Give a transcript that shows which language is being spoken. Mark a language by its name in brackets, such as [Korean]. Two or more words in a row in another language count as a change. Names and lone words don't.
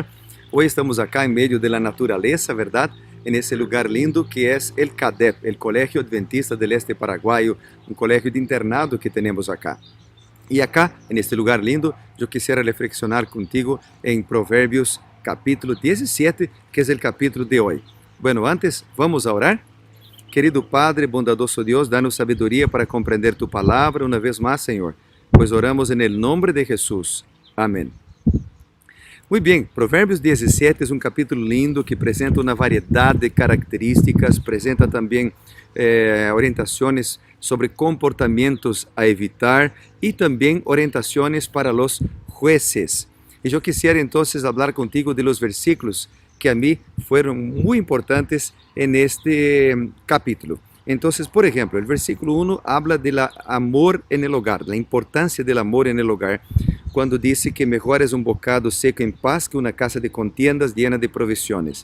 [Spanish] Hoy estamos acá en medio de la naturaleza, ¿verdad? En ese lugar lindo que es el CADEP, el Colegio Adventista del Este Paraguayo, un colegio de internado que tenemos acá. Y acá, en este lugar lindo, yo quisiera reflexionar contigo en Proverbios capítulo 17, que es el capítulo de hoy. Bueno, antes vamos a orar. Querido Padre, bondadoso Dios, [Portuguese] danos sabedoria para compreender tu palavra uma vez mais, Senhor, pois oramos [Spanish] en el nombre de Jesús. [Portuguese] Amém. Muito bem, Provérbios 17 é um capítulo lindo que apresenta uma variedade de características, apresenta também orientações sobre comportamentos a evitar e também orientações para os jueces. E eu [Spanish] quisiera entonces hablar contigo de los versículos que a mí fueron muy importantes en este capítulo. Entonces, por ejemplo, el versículo 1 habla del amor en el hogar, la importancia del amor en el hogar, cuando dice que mejor es un bocado seco en paz que una casa de contiendas llena de provisiones.